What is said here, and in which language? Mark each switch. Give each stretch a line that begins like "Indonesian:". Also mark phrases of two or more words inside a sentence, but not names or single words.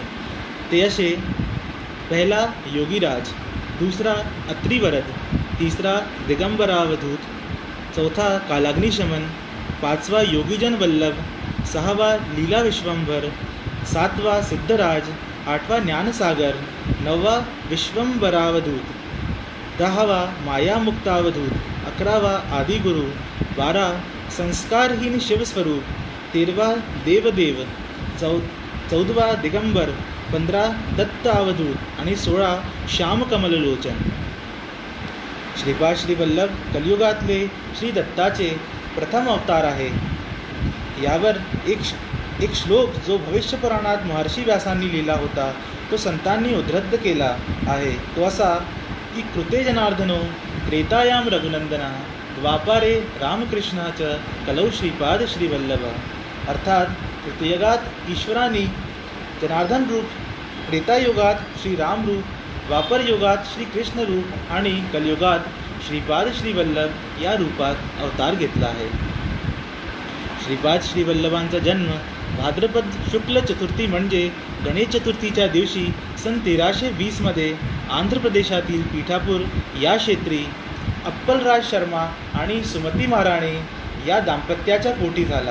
Marathi: ते असे: पहिला योगीराज, दूसरा अत्रिवरद, तिसरा दिगंबरावधूत, चौथा कालाग्निशमन, पाचवा योगीजन वल्लभ, सहावा लीला विश्वंभर, सातवा सिद्धराज, आठवा ज्ञानसागर, नववा विश्वंभरावधूत, 10वा मायामुक्तावधूत, 11वा आदिगुरु, 12 संस्कारहीन शिवस्वरूप, 13वा देवदेव, 14वा दिगंबर, 15 दत्त अवधूत आणि 16 श्यामकमललोचन. श्रीपाद श्री वल्लभ कलियुगातले श्री दत्ताचे प्रथम अवतार आहे. यावर एक श्लोक जो भविष्यपुराणात महर्षी व्यासांनी लिहिला होता तो संतांनी उद्धृत केला आहे. तो असा की
Sanskrit: कृते जनार्दनो त्रेतायां रघुनंदना, द्वापारे रामकृष्णाच कलौ श्रीपाद श्रीवल्लभ.
Marathi: अर्थात कृतयुगात ईश्वराने जनार्दन रूप, त्रेतायुगात श्रीराम रूप, द्वापर युगात श्रीकृष्ण रूप आणि कलियुगात श्रीपाद श्रीवल्लभ या रूपात अवतार घेतला आहे. श्रीपाद श्रीवल्लभांचा जन्म भाद्रपद शुक्ल चतुर्थी म्हणजे गणेश चतुर्थीच्या दिवशी सन 1320 आंध्र प्रदेशातील पीठापूर या क्षेत्री अप्पलराज शर्मा आणि सुमती महाराणी या दाम्पत्याच्या पोटी झाला.